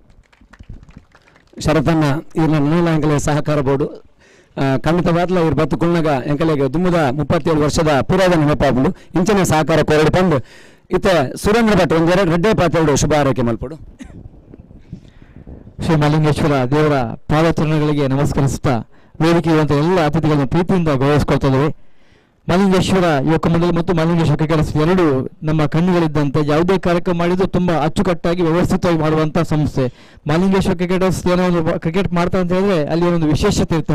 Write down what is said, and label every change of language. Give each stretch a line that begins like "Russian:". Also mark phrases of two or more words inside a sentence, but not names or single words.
Tulu: ಶರತನ್ನ ಇವ್ರನ್ನ ನೂಲ ಎಂಕಲೆ ಸಹಕಾರ ಬೋರ್ಡು ಖಂಡಿತವಾದ್ಲ ಇವ್ರು ಬತ್ತು ಕುಳ್ನಾಗ ಎಂಕಲೆಗೆ ದುಮ್ಮದ 37 ವರ್ಷದ ಪುರಾದ ನೆನಪಾಗ್ಲು ಇಂಚಿನ ಸಹಕಾರ ಕೊರಡು ಬಂದು ಇತ್ತೆ ಸುರೇಂದ್ರ ಭಟ್ ಒಂದೆರಡು ರೆಡ್ಡೆ ಪಾತ್ರೆಗಳು ಶುಭ ಆರೈಕೆ ಮಲ್ಪಡು.
Kannada: ಶ್ರೀ ಮಲ್ಲಿಂಗೇಶ್ವರ ದೇವರ ಪಾದಚರಣಗಳಿಗೆ ನಮಸ್ಕರಿಸುತ್ತಾ ವೇದಿಕೆ ಇರುವಂತಹ ಎಲ್ಲ ಅತಿಥಿಗಳನ್ನು ಪ್ರೀತಿಯಿಂದ ಗೌರವಿಸಿಕೊಳ್ತಾ ಇದ್ದೇವೆ. ಮಲ್ಲಿಂಗೇಶ್ವರ ಯುವಕ ಮಂಡಳಿ ಮತ್ತು ಮಲ್ಲಿಂಗೇಶ್ವರ ಕ್ರಿಕೆಟ್ ಎರಡು ನಮ್ಮ ಕಣ್ಣುಗಳಿದ್ದಂತೆ ಯಾವುದೇ ಕಾರ್ಯಕ್ರಮ ಮಾಡಿದ್ರು ತುಂಬಾ ಅಚ್ಚುಕಟ್ಟಾಗಿ ವ್ಯವಸ್ಥಿತವಾಗಿ ಮಾಡುವಂತಹ ಸಂಸ್ಥೆ. ಮಲ್ಲಿಂಗೇಶ್ವರ ಕ್ರಿಕೆಟರ್ಸ್ ಏನೋ ಒಂದು ಕ್ರಿಕೆಟ್ ಮಾಡ್ತಾರೆ ಅಂತ ಹೇಳಿದ್ರೆ ಅಲ್ಲಿ ಒಂದು ವಿಶೇಷತೆ ಇರುತ್ತೆ.